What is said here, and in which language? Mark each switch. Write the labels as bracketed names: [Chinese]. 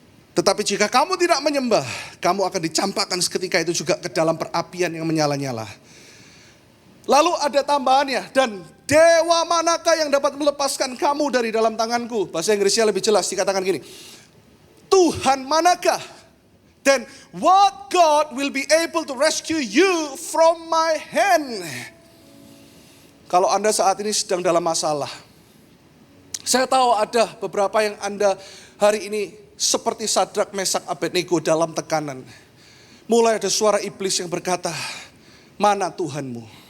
[Indonesian] Tetapi jika kamu tidak menyembah, kamu akan dicampakkan seketika itu juga ke dalam perapian yang menyala-nyala. Lalu ada tambahannya, dan dewa manakah yang dapat melepaskan kamu dari dalam tanganku? Bahasa Inggrisnya lebih jelas, dikatakan gini, Tuhan manakah? [English] Then what God will be able to rescue you from my hand? [Indonesian] Kalau Anda saat ini sedang dalam masalah, saya tahu ada beberapa yang Anda hari ini seperti Sadrak, Mesak, Abednego dalam tekanan. Mulai ada suara iblis yang berkata, mana Tuhanmu?